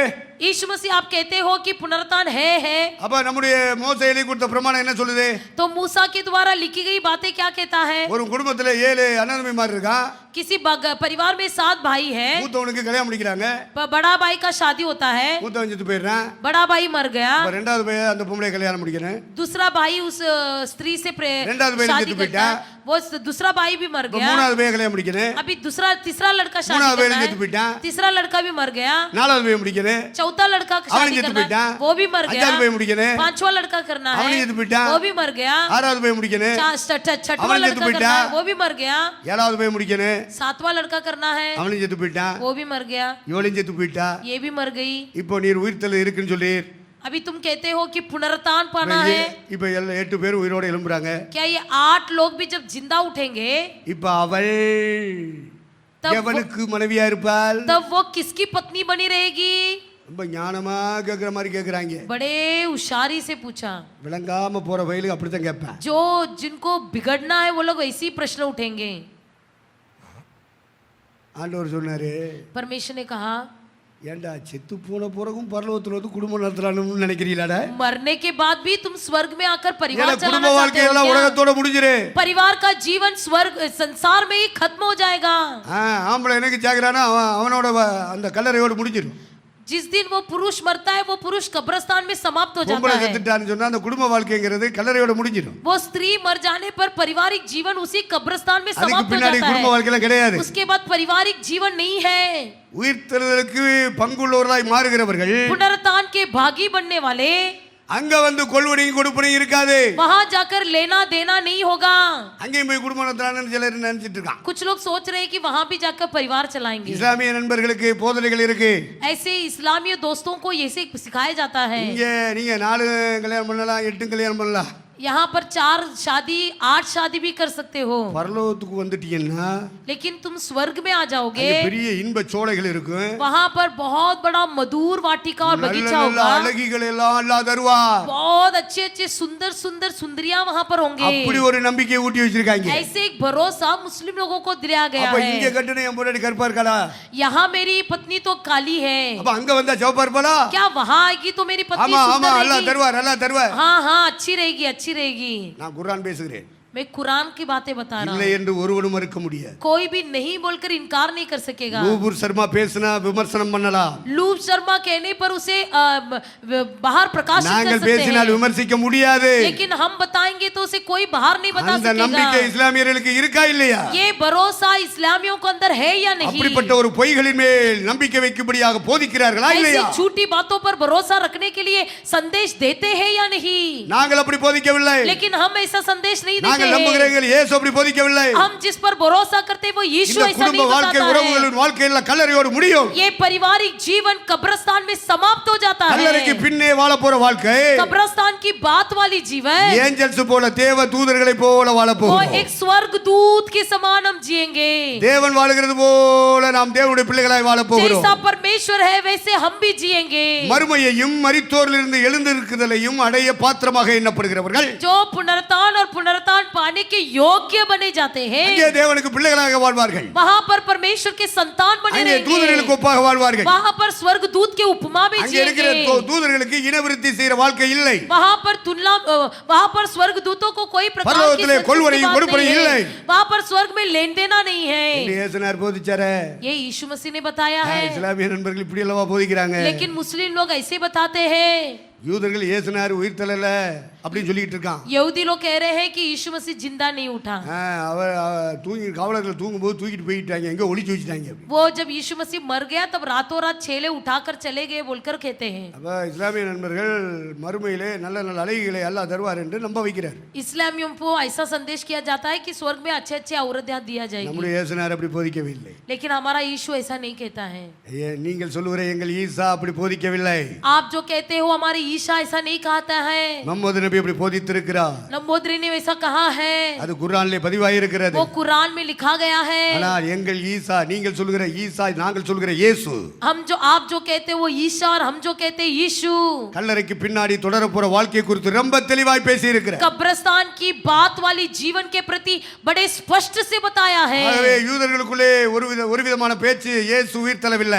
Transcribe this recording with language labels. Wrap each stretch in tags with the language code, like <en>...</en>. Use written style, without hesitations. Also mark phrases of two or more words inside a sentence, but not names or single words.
<hi>यीशु मसीह आप कहते हो कि पुनरुत्थान है,</hi> <ta>அப்ப நம்முடைய மோசே எழுதி கொடுத்த பிரமாணம் என்ன சொல்லுது?</ta> <hi>तो मूसा के द्वारा लिखी गई बातें क्या कहता है?</hi> <ta>ஒரு குடும்பத்துல 7 அண்ணன்மார் இருக்கா,</ta> <hi>किसी परिवार में 7 भाई हैं,</hi> <ta>மூத்தவனுக்கு கல்யாணம் முடிக்கிறாங்க,</ta> <hi>बड़ा भाई का शादी होता है,</hi> <ta>மூத்தவன் செத்து போயிடுறான்,</ta> <hi>बड़ा भाई मर गया,</hi> <ta>அப்ப ரெண்டாவது பையன் அந்த பொம்பளை கல்யாணம் முடிக்கணும்,</ta> <hi>दूसरा भाई उस स्त्री से</hi> <ta>ரெண்டாவது பையன்</ta> <hi>शादी</hi> <ta>செத்து</ta> <hi>करता</hi> <ta>போயிட்டா,</ta> <hi>है, वो दूसरा भाई भी मर</hi> <ta>இப்ப</ta> <hi>गया,</hi> <ta>மூணாவது பையன் கல்யாணம் முடிக்கணும்,</ta> <hi>अभी तीसरा लड़का शादी</hi> <ta>மூணாவது பையன்</ta> <hi>करना</hi> <ta>செத்து போயிட்டான்,</ta> <hi>है, तीसरा लड़का भी मर गया,</hi> <ta>நாலாவது பையன் முடிக்கணும்,</ta> <hi>चौथा लड़का</hi> <ta>அவனும்</ta> <hi>शादी</hi> <ta>செத்து</ta> <hi>करना है,</hi> <ta>போயிட்டான்,</ta> <hi>वो भी मर गया,</hi> <ta>அஞ்சாவது பையன் முடிக்கணும்,</ta> <hi>पांचवा लड़का करना है,</hi> <ta>அவனும் செத்து போயிட்டான்,</ta> <hi>वो भी मर गया,</hi> <ta>ஆறாவது பையன் முடிக்கணும்,</ta> <hi>छठवा</hi> <ta>அவனும்</ta> <hi>लड़का</hi> <ta>செத்து</ta> <hi>करना</hi> <ta>போயிட்டான்,</ta> <hi>है, वो भी मर गया,</hi> <ta>ஏழாவது பையன் முடிக்கணும்,</ta> <hi>सातवां लड़का करना है,</hi> <ta>அவனும் செத்து போயிட்டான்,</ta> <hi>वो भी मर गया,</hi> <ta>இவளையும் செத்து போயிட்டா.</ta> <hi>ये भी मर गई।</hi> <ta>இப்போ நீர் உயிர்த்தெழுதல் இருக்குன்னு சொல்லீர்.</ta> <hi>अभी तुम कहते हो कि पुनरुत्थान पाना है,</hi> <ta>இப்ப 8 பேர் உயிரோட எழும்புறாங்க.</ta> <hi>क्या ये 8 लोग भी जब जिंदा उठेंगे</hi> <ta>இப்ப அவள்</ta> <hi>तब</hi> <ta>எவனுக்கு மனைவியா இருப்பாள்?</ta> <hi>तब वो किसकी पत्नी बनी रहेगी?</hi> <ta>ரொம்ப ஞானமா கேக்குற மாதிரி கேக்குறாங்க.</ta> <hi>बड़े होशियारी से पूछा।</hi> <ta>விளங்காம போற வயலுக்கு அப்படித்தான் கேட்பேன்.</ta> <hi>जो जिनको बिगड़ना है वो लोग ऐसे ही प्रश्न उठेंगे।</hi> <ta>ஆண்டவர் சொன்னாரு,</ta> <hi>परमेश्वर ने कहा</hi> <ta>ஏண்டா செத்து போன பிறகும் பரலோகத்துல வந்து குடும்பம் நடத்தலாம்னு நினைக்கிறீங்களாடா?</ta> <hi>मरने के बाद भी तुम स्वर्ग में आकर परिवार</hi> <ta>ஏன்னா</ta> <hi>चलाना</hi> <ta>குடும்ப</ta> <hi>चाहते</hi> <ta>வாழ்க்கை</ta> <hi>हो</hi> <ta>எல்லாம்</ta> <hi>क्या?</hi> <ta>உலகத்தோட முடிஞ்சிரு.</ta> <hi>परिवार का जीवन स्वर्ग संसार में ही खत्म हो जाएगा।</hi> <ta>ஆம்பளை எனக்கு சாகுறானா அவனோட அந்த கல்லறையோட முடிஞ்சிரும்.</ta> <hi>जिस दिन वो पुरुष मरता है वो पुरुष कब्रिस्तान में समाप्त हो जाता</hi> <ta>பொம்பளை</ta> <hi>है।</hi> <ta>செத்துட்டான்னு சொன்னா அந்த குடும்ப வாழ்க்கைங்கிறது கல்லறையோட முடிஞ்சிரும்.</ta> <hi>वो स्त्री मर जाने पर पारिवारिक जीवन उसी कब्रिस्तान में</hi> <ta>அதுக்கு</ta> <hi>समाप्त हो</hi> <ta>பின்னாடி</ta> <hi>जाता</hi> <ta>குடும்ப</ta> <hi>है।</hi> <ta>வாழ்க்கையில கிடையாது.</ta> <hi>उसके बाद पारिवारिक जीवन नहीं है।</hi> <ta>உயிர்த்தெழுதலுக்கு பங்குள்ளவர்களாய் மாறுகிறவர்கள்</ta> <hi>पुनरुत्थान के भागी बनने वाले</hi> <ta>அங்க வந்து கொள்வனையும் கொடுப்பனையும் இருக்காது.</ta> <hi>वहां जाकर लेना देना नहीं होगा।</hi> <ta>அங்கேயும் போய் குடும்பம் நடத்தலாம்னு சிலர் நினைச்சிட்டு இருக்கான்.</ta> <hi>कुछ लोग सोच रहे हैं कि वहां भी जाकर परिवार चलाएंगे।</hi> <ta>இஸ்லாமிய நண்பர்களுக்கு போதனைகள் இருக்கு.</ta> <hi>ऐसे इस्लामी दोस्तों को ये सिखाया जाता है।</hi> <ta>இங்க நீங்க 4 கல்யாணம் பண்ணலாம், 8 கல்யாணம் பண்ணலாம்.</ta> <hi>यहाँ पर 4 शादी 8 शादी भी कर सकते हो,</hi> <ta>பரலோகத்துக்கு வந்துட்டீங்கன்னா</ta> <hi>लेकिन तुम स्वर्ग में आ जाओगे,</hi> <ta>அங்க பெரிய இன்ப சோலைகள் இருக்கும்.</ta> <hi>वहां पर बहुत बड़ा मधुर वाटिका और</hi> <ta>நல்ல</ta> <hi>बगीचा</hi> <ta>நல்ல</ta> <hi>होगा,</hi> <ta>அழகிகள் எல்லாம் அல்லாஹ் தருவார்.</ta> <hi>बहुत अच्छे अच्छे सुंदर सुंदर सुंदरियां वहां पर होंगे।</hi> <ta>அப்படி ஒரு நம்பிக்கையை ஊட்டி வச்சிருக்காங்க.</ta> <hi>ऐसे एक भरोसा मुस्लिम लोगों को दिया गया</hi> <ta>அப்ப இங்க</ta> <hi>है।</hi> <ta>கட்டுன என் பொண்டாட்டி கருப்பா இருக்காளா?</ta> <hi>यहाँ मेरी पत्नी तो काली है,</hi> <ta>அப்ப அங்க வந்தா சிவப்பா இருப்பாளா?</ta> <hi>क्या वहां आएगी तो मेरी पत्नी</hi> <ta>ஆமா ஆமா</ta> <hi>सुंदर</hi> <ta>அல்லாஹ்</ta> <hi>रहेगी?</hi> <ta>தருவார், அல்லாஹ் தருவார்.</ta> <hi>हाँ हाँ अच्छी रहेगी अच्छी रहेगी।</hi> <ta>நான் குர்ஆன் பேசுகிறேன்.</ta> <hi>मैं कुरान की बातें बता रहा</hi> <ta>இல்லை</ta> <hi>हूँ।</hi> <ta>என்று ஒருவனும் மறுக்க முடியாது.</ta> <hi>कोई भी नहीं बोलकर इनकार नहीं कर सकेगा।</hi> <ta>நூபுர் சர்மா பேசினா விமர்சனம் பண்ணலாம்,</ta> <hi>लूप शर्मा कहने पर उसे बाहर प्रकाशित कर</hi> <ta>நாங்கள்</ta> <hi>सकते</hi> <ta>பேசினால்</ta> <hi>हैं,</hi> <ta>விமர்சிக்க முடியாது.</ta> <hi>लेकिन हम बताएंगे तो उसे कोई बाहर नहीं बता</hi> <ta>அந்த நம்பிக்கை</ta> <hi>सकेगा।</hi> <ta>இஸ்லாமியர்களுக்கு இருக்கா இல்லையா?</ta> <hi>ये भरोसा इस्लामियों को अंदर है या नहीं?</hi> <ta>அப்படிப்பட்ட ஒரு பொய்களின் மேல் நம்பிக்கை வைக்கும்படியாக போதிக்கிறார்களா</ta> <hi>ऐसी</hi> <ta>இல்லையா?</ta> <hi>झूठी बातों पर भरोसा रखने के लिए संदेश देते हैं या नहीं?</hi> <ta>நாங்கள் அப்படி போதிக்கவில்லை.</ta> <hi>लेकिन हम ऐसा संदेश नहीं देते</hi> <ta>நாங்கள்</ta> <hi>हैं।</hi> <ta>நம்புகிறீர்கள் இயேசு அப்படி போதிக்கவில்லை.</ta> <hi>हम जिस पर भरोसा करते हैं वो यीशु</hi> <ta>இந்த</ta> <hi>ऐसा</hi> <ta>குடும்ப</ta> <hi>नहीं</hi> <ta>வாழ்க்கை</ta> <hi>बताता है।</hi> <ta>உறவுகளின் வாழ்க்கையில கல்லறையோடு முடியும்.</ta> <hi>ये पारिवारिक जीवन कब्रिस्तान में समाप्त हो जाता</hi> <ta>கல்லறைக்கு</ta> <hi>है।</hi> <ta>பின்னே வாழ போற வாழ்க்கை</ta> <hi>कब्रिस्तान की बात वाली जीवन</hi> <ta>ஏஞ்சல்ஸ் போல தேவ தூதர்களை போல வாழ</ta> <hi>वो</hi> <ta>போகிறோம்.</ta> <hi>एक स्वर्ग दूत के समान हम जिएंगे।</hi> <ta>தேவன் வாழுகிறது போல நாம் தேவனுடைய பிள்ளைகளாய் வாழ போகிறோம்.</ta> <hi>जैसा परमेश्वर है वैसे हम भी जिएंगे।</hi> <ta>மறுமையையும் மரித்தோரிலிருந்து எழுந்திருக்குதலையும் அடைய பாத்திரமாக எண்ணப்படுகிறவர்கள்</ta> <hi>जो पुनरुत्थान और पुनरुत्थान पाने के योग्य बने जाते हैं,</hi> <ta>அங்கே தேவனுக்கு பிள்ளைகளாக வாழ்வார்கள்.</ta> <hi>वहाँ पर परमेश्वर के संतान बने</hi> <ta>அங்கே தூதர்களுக்கு</ta> <hi>रहेंगे।</hi> <ta>ஒப்பாக வாழ்வார்கள்.</ta> <hi>वहाँ पर स्वर्ग दूत के उपमा में</hi> <ta>அங்கே இருக்கிற</ta> <hi>जिएंगे।</hi> <ta>தூதர்களுக்கு இனவிருத்தி செய்யற வாழ்க்கை இல்லை.</ta> <hi>वहाँ पर तुलना वहाँ पर स्वर्ग दूतों को कोई प्रकार की</hi> <ta>பரலோகத்திலே</ta> <hi>संतुष्टि</hi> <ta>கொள்வனையும்</ta> <hi>बात</hi> <ta>கொடுப்பனையும்</ta> <hi>नहीं</hi> <ta>இல்லை.</ta> <hi>है। वहाँ पर स्वर्ग में लेन देना नहीं</hi> <ta>என்று</ta> <hi>है।</hi> <ta>இயேசுனார் போதிச்சாரே.</ta> <hi>ये यीशु मसीह ने बताया है।</hi> <ta>இஸ்லாமிய நண்பர்கள் இப்படி அல்லவா போதிக்கிறாங்க.</ta> <hi>लेकिन मुस्लिम लोग ऐसे बताते हैं।</hi> <ta>யூதர்கள் இயேசுனார் உயிர்த்தெழல அப்படின்னு சொல்லிட்டு இருக்கான்.</ta> <hi>यहूदी लोग कह रहे हैं कि यीशु मसीह जिंदा नहीं उठा।</hi> <ta>அவர் தூங்கி காவலர்கள் தூங்கும்போது தூக்கிட்டு போயிட்டாங்க, எங்க ஒளிச்சு வச்சுட்டாங்க.</ta> <hi>वो जब यीशु मसीह मर गया तब रातों रात छेले उठाकर चले गए बोलकर कहते हैं।</hi> <ta>அப்ப இஸ்லாமிய நண்பர்கள் மறுமையிலே நல்ல நல்ல அழகிகளை அல்லாஹ் தருவார் என்று நம்ப வைக்கிறார்.</ta> <hi>इस्लामियों को ऐसा संदेश किया जाता है कि स्वर्ग में अच्छे अच्छे औरतें दिया जाएगी,</hi> <ta>நம்முடைய இயேசுனார் அப்படி போதிக்கவில்லை.</ta> <hi>लेकिन हमारा यीशु ऐसा नहीं कहता है।</hi> <ta>நீங்கள் சொல்லுகிற எங்கள் ஈசா அப்படி போதிக்கவில்லை.</ta> <hi>आप जो कहते हो हमारे ईशा ऐसा नहीं कहता है।</hi> <ta>முஹம்மது நபி அப்படி போதித்திருக்கிறார்.</ta> <hi>नंबोदरी ने वैसा कहा है,</hi> <ta>அது குர்ஆனிலே பதிவாயிருக்கிறது.</ta> <hi>वो कुरान में लिखा गया है।</hi> <ta>ஆனால் எங்கள் ஈசா, நீங்கள் சொல்லுகிற ஈசா, நாங்கள் சொல்லுகிற இயேசு,</ta> <hi>आप जो कहते हो वो ईशा और हम जो कहते हैं यीशु,</hi> <ta>கல்லறைக்கு பின்னாடி தொடர போற வாழ்க்கை குறித்து ரொம்ப தெளிவாய் பேசி இருக்கிறார்.</ta> <hi>कब्रिस्तान की बात वाली जीवन के प्रति बड़े स्पष्ट से बताया है।</hi> <ta>ஆகவே யூதர்களுக்குள்ளே ஒரு விதமான பேச்சு, இயேசு உயிர்த்தெழவில்லை.</ta>